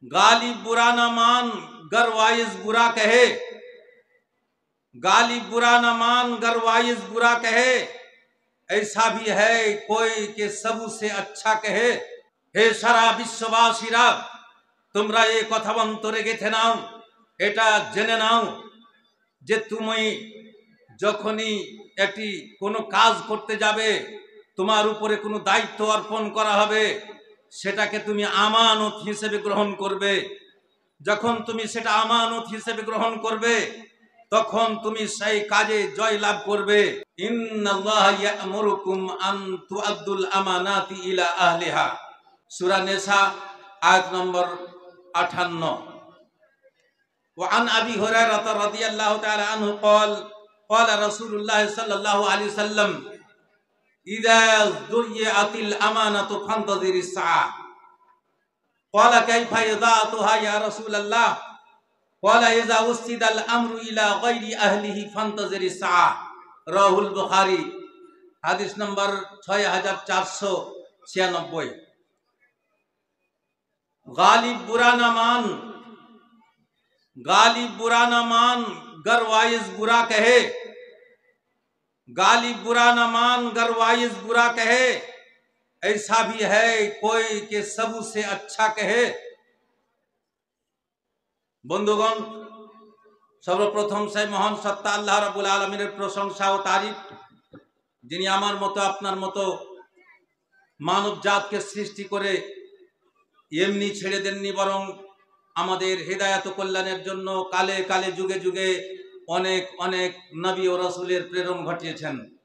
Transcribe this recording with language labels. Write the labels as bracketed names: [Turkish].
[Hindi] गालिब बुरा न मान गर वाइज बुरा कहे, गालिब बुरा न मान गर वाइज बुरा कहे, ऐसा भी है कोई के सबू से अच्छा कहे। हे सारा [Bangla] বিশ্ববাসীরা, তোমরা এই কথা অন্তরে গেঁথে নাও, এটা জেনে নাও যে তুমি যখনই একটি কোনো কাজ করতে যাবে, তোমার উপরে কোনো দায়িত্ব অর্পণ করা হবে, সেটাকে তুমি আমানত হিসেবে গ্রহণ করবে। যখন তুমি সেটা আমানত হিসেবে গ্রহণ করবে, তখন তুমি সেই কাজে জয় লাভ করবে। [Arabic] ইন্নাল্লাহা ইয়া'মুরুকুম আন তুআদ্দুল আমানাতি ইলা আহলিহা, [Bangla] সূরা নিসা আয়াত নম্বর 58। [Arabic] وعن أبي هريرة رضي الله تعالى عنه قال قال رسول الله صلى الله عليه وسلم إذا ضيعت الأمانة فانتظر الساعة قال كيف إضاعتها يا رسول الله قال إذا وسد الأمر إلى غير أهله فانتظر الساعة رواه البخاري حديث نمبر 6496। [Hindi] गालिब बुरा न मान, गालिब बुरा न मान गर वाइज बुरा कहे, गालिब बुरा न मान गर वाइज बुरा कहे, ऐसा भी है कोई के सबू से अच्छा कहे। [Bangla] বন্ধুগণ, সর্বপ্রথম সেই মহান সত্তা আল্লাহ রাব্বুল আলামিনের প্রশংসা ও তারিফ, যিনি আমার মতো আপনার মতো মানব জাতকে সৃষ্টি করে এমনি ছেড়ে দেননি, বরং আমাদের হেদায়েত ও কল্যাণের জন্য কালে কালে যুগে যুগে অনেক অনেক নবী ও রাসূলের প্রেরণ ঘটিয়েছেন।